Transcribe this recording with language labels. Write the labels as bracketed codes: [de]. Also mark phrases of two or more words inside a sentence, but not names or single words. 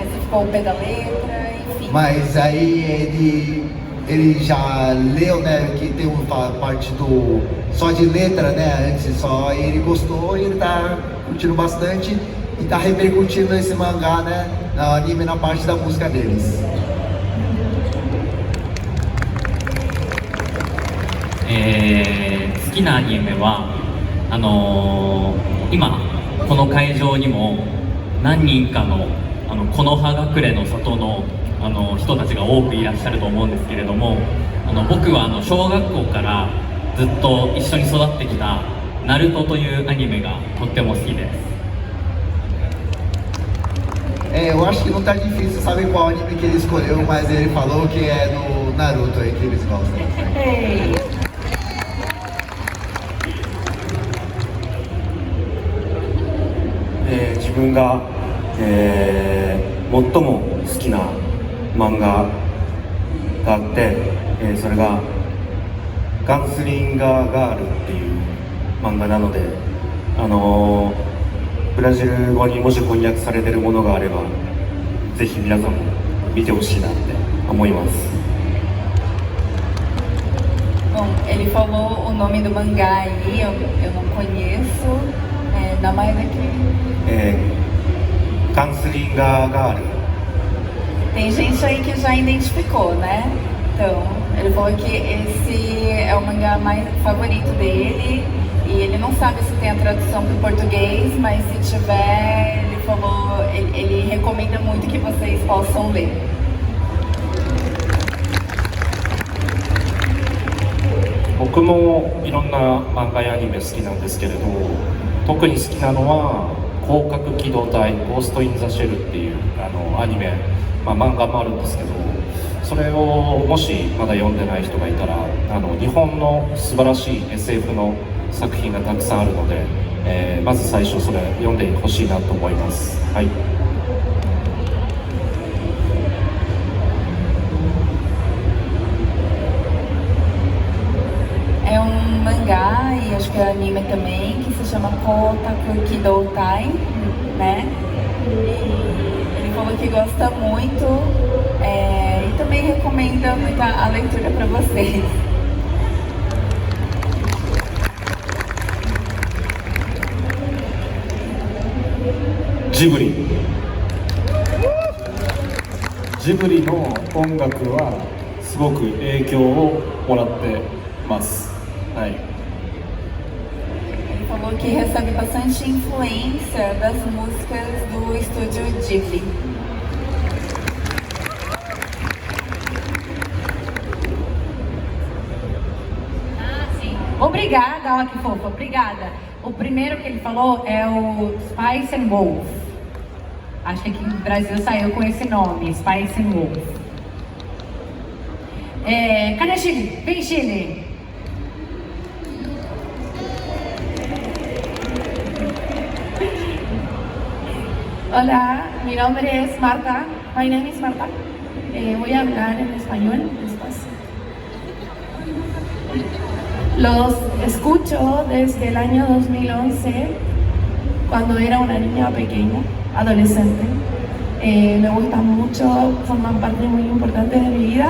[pt] Se ficou ao pé da letra, enfim. Mas aí ele já leu, né, que tem uma parte só de letra, né, antes só, e ele gostou e ele tá curtindo bastante e tá repercutindo esse mangá, né, no anime, na parte da música deles. [ja] 好きなアニメは今この会場にも何人かの木の葉隠れの里の人たちが多くいらっしゃると思うんですけれども、僕は小学校からずっと一緒に育ってきたナルトというアニメがとっても好きです。 [pt] Eu acho que não tá difícil saber qual anime que ele escolheu, mas ele falou que é do Naruto aí que eles gostam. Ei. [ja] 自分が、最も好きな漫画があって、それがガンスリンガーガールっていう漫画なので、ブラジル語にもし翻訳されているものがあればぜひ皆さんも見てほしいなって思います。 [pt] Bom, ele falou o nome do mangá aí, eu não conheço. Namai daqui. Gunslinger Girl. Tem gente aí que já identificou, né? Então, ele falou que esse é o mangá mais favorito dele e ele não sabe se tem a tradução para o português, mas se tiver, ele falou, ele recomenda muito que vocês possam ler. [ja] 僕もいろんな漫画やアニメ好きなんですけれど、特に好きなのは広角機動隊ゴースト・イン・ザ・シェルっていうアニメ、漫画もあるんですけど、それをもしまだ読んでない人がいたら日本の素晴らしい SF の作品がたくさんあるので、まず最初それ読んでほしいなと思います。はい。 [pt] É um mangá e acho que é anime também que se chama Kotaku Kidoutai, né? E ele falou que gosta muito e também recomendo muito a leitura para vocês. [ja] ジブリの音楽はすごく影響をもらってます。はい。 [pt] Ele falou que recebe bastante influência das músicas do estúdio Ghibli. Obrigada, ó que fofa, obrigada. O primeiro que ele falou é o Spice and Wolf. Acho que aqui no Brasil saiu com esse nome, Spice and Wolf. Cadê Chile? Vem, Chile! [es] Hola, mi nombre es Marta. [en] My name is Marta. [es] Voy a hablar en español despacio. Los escucho desde el año 2011, cuando era una niña pequeña, adolescente. Me gustan mucho, forman parte muy importante de mi vida.